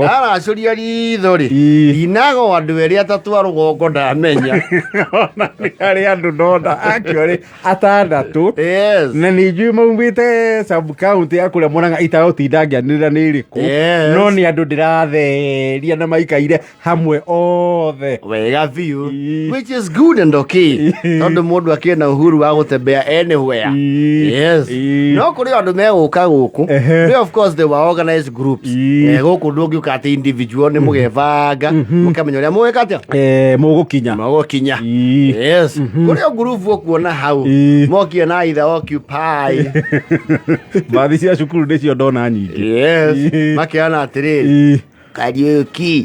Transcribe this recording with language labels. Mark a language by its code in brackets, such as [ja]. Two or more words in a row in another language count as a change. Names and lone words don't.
[ki] ndara curia ritho ri inago andu eri atatu a rugongo ndamenya ona ni ari andu ndona akiori atandatu yes na ni njui maumite [en] sub county [ki] ya kuria Murang'a itagotinda ngianirira ni iriku no ni andu ndiratheria na maikaire hamwe othe wega biu [en] which is good and okay [ki] tondu mundu akiena uhuru wa gutembea anywhere yes no kuri andu meguka guku [en] they of course they were organized groups [ki] guku ndungiuka ati individual ni mugevanga mukamenya uria mweka atia mugukinya yes kuri o group ukuona hau mokie na [en] either occupy [ki] bathi cia cukuru ndicio ndona nyingi yes makiana atiriri Kariuki